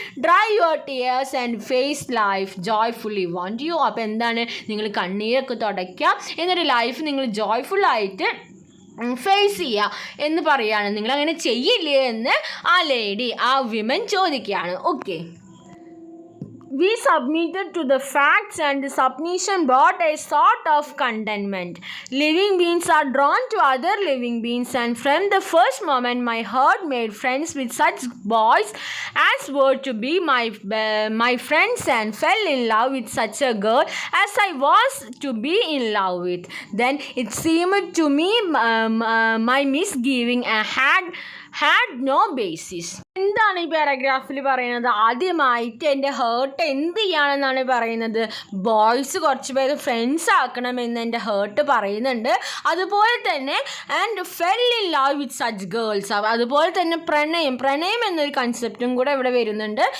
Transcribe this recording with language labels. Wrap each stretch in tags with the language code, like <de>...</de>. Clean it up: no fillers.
<en>Dry your tears and face life joyfully want you.</en> <ml>അപ്പോൾ എന്താണ്, നിങ്ങൾ കണ്ണീരൊക്കെ തുടയ്ക്കുക, എന്നിട്ട് ലൈഫ് നിങ്ങൾ ജോയ്ഫുള്ളായിട്ട് ഫേസ് ചെയ്യുക എന്ന് പറയുകയാണ്. നിങ്ങളങ്ങനെ ചെയ്യില്ലേ എന്ന് ആ ലേഡി, ആ വിമൻ ചോദിക്കുകയാണ്. Okay,</ml> <en>We submitted to the facts, and the submission brought a sort of contentment. Living beings are drawn to other living beings, and from the first moment my heart made friends with such boys as were to be my friends, and fell in love with such a girl as I was to be in love with. Then it seemed to me my misgiving had no basis.</en> <ml>എന്താണ് ഈ പാരഗ്രാഫിൽ പറയുന്നത്? ആദ്യമായിട്ട് എൻ്റെ heart എന്ത് ചെയ്യാണെന്നാണ് പറയുന്നത്? Boys കുറച്ച് പേര് friends ആക്കണമെന്ന് എൻ്റെ ഹേർട്ട് പറയുന്നുണ്ട്. അതുപോലെ തന്നെ</ml> <en>and fell in love with such girls,</en> <ml>അതുപോലെ തന്നെ പ്രണയം എന്നൊരു കൺസെപ്റ്റും കൂടെ ഇവിടെ വരുന്നുണ്ട്.</ml>